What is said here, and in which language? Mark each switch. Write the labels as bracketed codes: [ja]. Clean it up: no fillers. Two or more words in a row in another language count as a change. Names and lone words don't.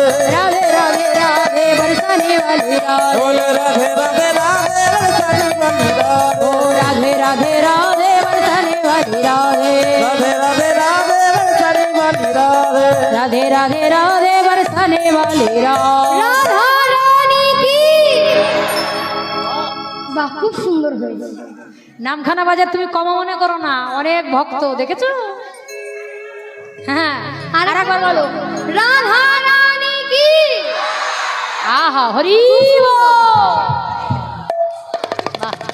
[hi] राधे राधे राधे बरसाने वाली राधे बोलो राधे राधे राधे बरसाने वाली राधे। ओ राधे राधे राधे बरसाने वाली राधे राधे राधे राधे बरसाने वाली राधे। राधे राधे राधे बरसाने वाली राधे राधा रानी की। [bn] বাহ, খুব সুন্দর হয়েছে। নামখানা বাজার তুমি কম মনে করো না, অনেক ভক্ত দেখেছো। হ্যাঁ আর একবার বলো, রাধা রানী কি। আহা হরি বল। বাহ,